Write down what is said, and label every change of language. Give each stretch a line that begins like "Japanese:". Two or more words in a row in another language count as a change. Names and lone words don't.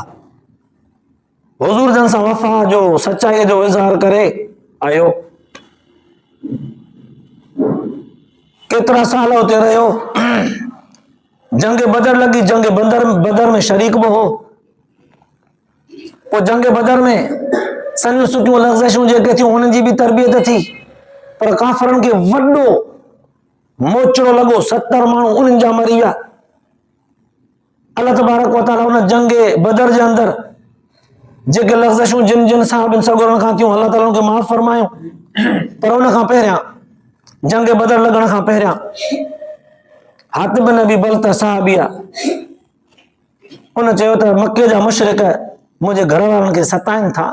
Sindhi: हुज़ूर जन सां वफ़ा जो सचाईअ जो इज़हार करे आयो, केतिरा साल उते रहियो, जंग बदर लॻी, जंग बदर में शरीक बि हो। पोइ जंग बदर में सनियूं सुठियूं लग़्ज़िशूं जेके थियूं हुननि जी बि तरबियत थी, पर काफ़रनि खे वॾो मोचड़ो लॻो, 70 माण्हू उन्हनि जा मरी विया।
Arabic: الله تبارك وتعالى
Sindhi: उन जंग बदर जे अंदरि जेके लग़्ज़िशूं जिन जिन साहबनि सगुरनि खां थियूं अल्लाह ताला उनखे माफ़ फरमायो। पर उन खां पहिरियां जंग बदर लॻण खां पहिरियां हातिब बिन अबी बल्ता साहबी आहे, उन चयो त मके जा मुशरिक मुंहिंजे घर वारनि खे सताइनि था।